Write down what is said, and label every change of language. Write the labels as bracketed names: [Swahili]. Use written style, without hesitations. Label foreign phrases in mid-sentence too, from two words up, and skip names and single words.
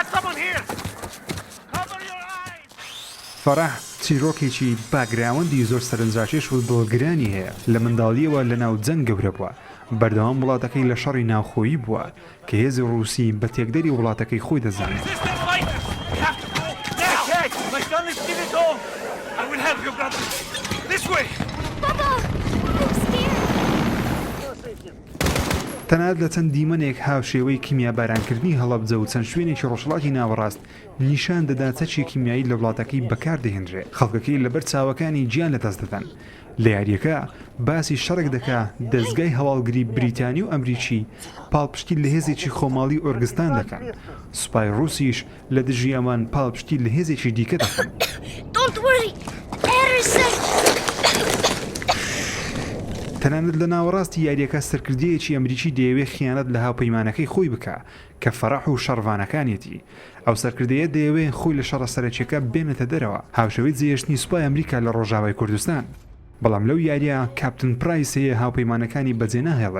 [Central Kurdish] فەرح چیرۆکێکی باگراوەندی زۆر سەرنجڕاکێش و دڵگرانی هەیە. لە منداڵیەوە لە ناو جەنگ گەورە بووە. بەردەوام وڵاتەکەی لە شەڕی ناوخۆیی بووە کە هێزی ڕووسی بە تێکدەری وڵاتەکەی خۆی دەزانێت. [English] I will help you, brother. This way. Papa! I'm scared. [Central Kurdish] تەنانەت لە چەند دیمەنێک هاوشێوەی کیمیا بارانکردنی هەڵەبجە و چەند شوێنێکی ڕۆژهەڵاتی ناوەڕاست نیشان دەدا چەکی کیمیایی لە وڵاتەکەی بەکاردەهێنرێت. خەڵکەکەی لەبەر چاوەکانی گیان لەدەست دەدەن. لە یاریەکە باسی شەڕێک دەکا دەستگای هەواڵگری بریتانی و ئەمریکی پاڵپشتی لە هێزێکی خۆماڵی ئۆرگستان دەکەن. سوپای ڕووسیش لە دژی ئەمان پاڵپشتی لە هێزێکی دیکە دەکەن. [English] Don't worry. Harrison! [Central Kurdish] تەنانەت لە ناوەڕاستی یاریەکە سەرکردەیەکی ئەمریکی دەیەوێت خیانەت لە هاوپەیمانەکەی خۆی بکە کە فەرەح و شەڕوانەکانیەتی. ئەو سەرکردەیە دەیەوێت خۆی لە شەڕە سەرەکیەکە بێنێتە دەرەوە. هاوشەوەی جێهێشتنی سوپای ئەمریکا لە ڕۆژاوای کوردستان. بەڵام لەو یاریە کاپتن پرایس هەیە هاوپەیمانەکانی بەجێ ناهێڵێ.